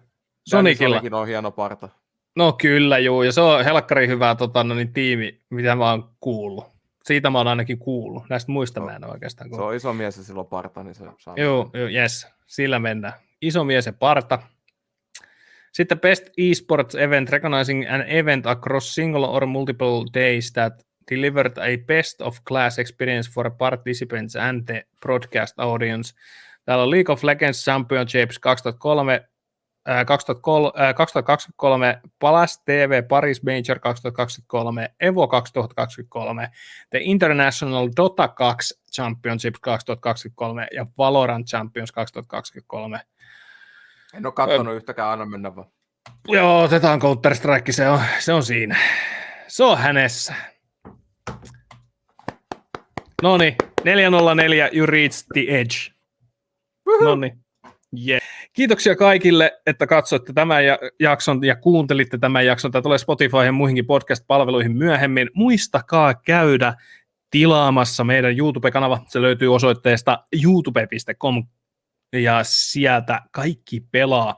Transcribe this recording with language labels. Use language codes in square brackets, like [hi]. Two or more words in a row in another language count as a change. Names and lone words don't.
[fi] Sonicilla on hieno parta. No kyllä, juu, ja se on helkkari hyvä tiimi, mitä mä oon kuullut. Siitä mä oon ainakin kuullut. Näistä muista mä en ole oikeastaan kuullut. Se on iso mies ja sillä on parta, niin se saa. Joo, yes, sillä mennään. Iso mies ja parta. [en] Sitten Best Esports Event, recognizing an event across single or multiple days that delivered a best of class experience for participants and the broadcast audience. [fi] Täällä on League of Legends Championships 2023, Palas TV Paris Major 2023, Evo 2023, The International Dota 2 Championships 2023 ja Valorant Champions 2023. En ole katsonut yhtäkään, anna mennä vaan. Joo, otetaan Counter-Strike, se on siinä. Se on hänessä. Noniin, 404, [en] you reached the edge. [fi] Noniin. Yeah. Kiitoksia kaikille, että katsoitte tämän jakson ja kuuntelitte tämän jakson. Tämä tulee Spotify ja muihinkin podcast-palveluihin myöhemmin. Muistakaa käydä tilaamassa meidän YouTube-kanava. Se löytyy osoitteesta youtube.com ja sieltä kaikki pelaa.